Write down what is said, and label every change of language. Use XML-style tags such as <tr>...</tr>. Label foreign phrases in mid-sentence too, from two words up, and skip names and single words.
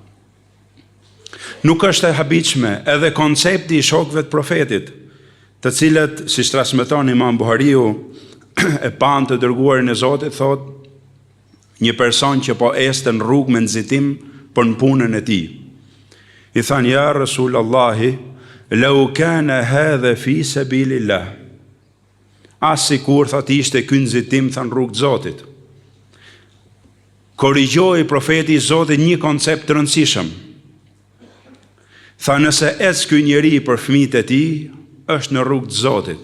<sq>Nuk është e habitshme edhe koncepti i shokëve të profetit, të cilët, si transmeton Imam Buhariu, e pan të dërguarin e Zotit, thot, një person që po este në rrugë me nxitim për në punën e tij. I thanë,</sq> <ar>يا رسول الله لو كان هذا في سبيل الله.</ar> <sq>As sikur thot ishte ky nxitim than rrugë të Zotit. Korrigjoi profeti i Zotit një koncept të rëndësishëm. Tha nëse ec ky njeri për fëmijët e tij, është në rrugë të Zotit.</sq>